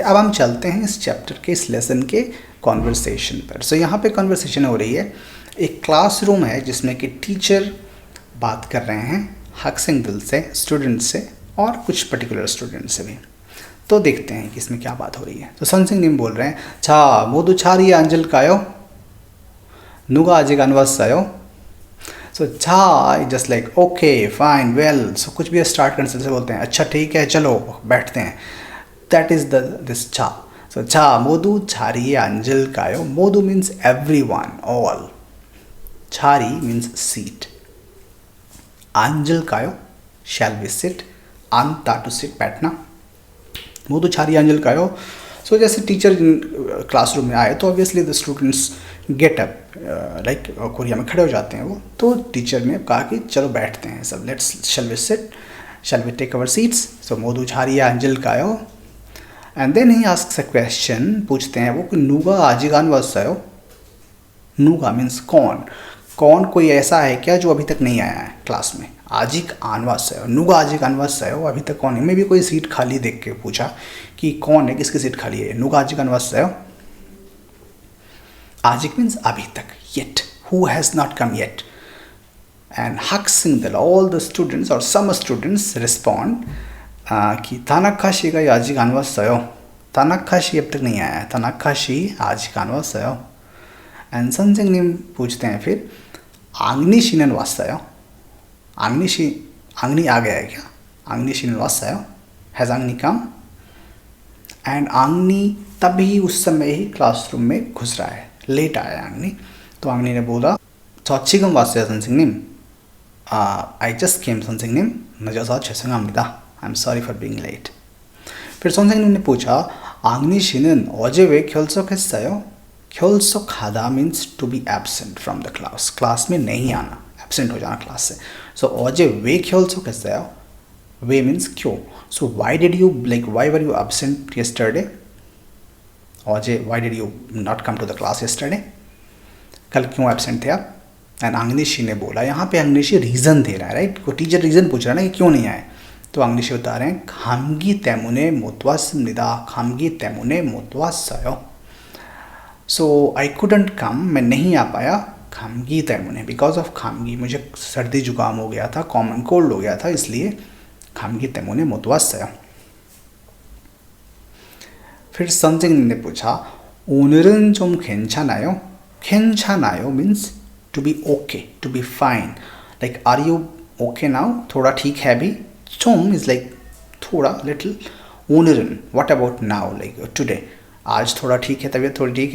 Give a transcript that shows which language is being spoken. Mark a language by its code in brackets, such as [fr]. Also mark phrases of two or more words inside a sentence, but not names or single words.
[hi] अब हम चलते हैं इस चैप्टर के, इस लेसन के कॉन्वर्सेशन पर. सो यहाँ पे कॉन्वर्सेशन हो रही है, एक क्लासरूम है जिसमें कि टीचर बात कर रहे हैं हक्सिंग दिल से, स्टूडेंट से और कुछ पर्टिकुलर स्टूडेंट से भी. तो देखते हैं कि इसमें क्या बात हो रही है. तो 선생님 निम बोल रहे हैं, [ko] 자 모두 자리에 앉을까요? 누가 아직 안 왔어요? [en] सो 자 just like okay fine well. [hi] सो कुछ भी स्टार्ट करने से बोलते हैं अच्छा ठीक है चलो बैठते हैं. [en] that is this cha. सो [ko] 자 모두 자리에 앉을까요? [en] 모두 मीन्स everyone, all. 자리 means seat. 앉을까요? shall we sit? अंता to sit, [hi] बैठना. [ko] 모두 자리에 앉을까요? [hi] सो जैसे टीचर क्लासरूम में आए तो [en] obviously the students get up, like [hi] कोरिया में खड़े हो जाते हैं वो. तो टीचर ने कहा कि चलो बैठते हैं सब, [en] let's shall we sit, shall we take our seats. [ko] सो 모두 자리에 앉을까요? [en] and then he asks a question, [hi] पूछते हैं वो कि [ko] 누가 아직 안 왔어요? [hi] 누가 मीन्स कौन. कौन कोई ऐसा है क्या जो अभी तक नहीं आया है क्लास में. [ko] आजिक 안 왔어요, 누가 아직 안 왔어요, [hi] अभी तक कौन है. मैं भी कोई सीट खाली देख के पूछा कि कौन है, किसकी सीट खाली है. [ko] 누가 아직 안 왔어요? [hi] आजिक मीन्स अभी तक, [en] yet, who has not come yet. And 학생들, all the students or some students respond कि [ko] 타나카 씨가 아직 안 왔어요. [hi] 타나카 씨 अब तक नहीं आया है. [ko] 타나카 씨 아직 안 왔어요. [hi] एंड 선생님 पूछते हैं फिर [ko] 앙니 씨는 왔어요? [hi] 앙니 씨, 앙니 आ गया है क्या? [ko] 앙니 씨는 왔어요? [en] Has 앙니 come? [hi] एंड 앙니 तभी उस समय ही क्लासरूम में घुस रहा है, लेट आया 앙니. तो 앙니 ने बोला [ko] 저 지금 왔어요 선생님. [en] I just came 선생님. [ko] 늦어서 죄송합니다. [en] I'm sorry for being late. [hi] फिर 선생님 ने पूछा [ko] 앙니 씨는 어제 왜 결석했어요? [en] 결석하다 means to be absent from the class. [hi] क्लास में नहीं आना, absent हो जाना क्लास से. So [ko] 어제 왜 결석했어요? [hi] 왜 means क्यों. [en] So why did you, like why were you absent yesterday? 어제 why did you not come to the class yesterday? [hi] कल क्यों absent थे आप? एंड 앙니씨 ने बोला, यहाँ पे 앙니씨 रीज़न दे रहा है, राइट. को टीचर रीज़न पूछ रहा है ना कि क्यों नहीं आए. तो 앙니씨 बता रहे हैं [ko] 감기 때문에 못 왔습니다. 감기 때문에 못 왔어요. [en] so I couldn't come, [hi] मैं नहीं आ पाया [ko] 감기 때문에, [en] because of [hi] खामगी, मुझे सर्दी जुकाम हो गया था, [en] common cold [hi] हो गया था, इसलिए [ko] 감기 때문에 못 왔어요. [hi] फिर 선생님 ने पूछा [ko] 오늘은 좀 괜찮아요? [en] 괜찮아요 means to be okay, to be fine. Like are you okay now? [hi] थोड़ा ठीक है अभी. [en] 좀 is like थोड़ा, little. 오늘은 what about now, like today. [hi] आज थोड़ा ठीक है, तबीयत थोड़ी ठीक है.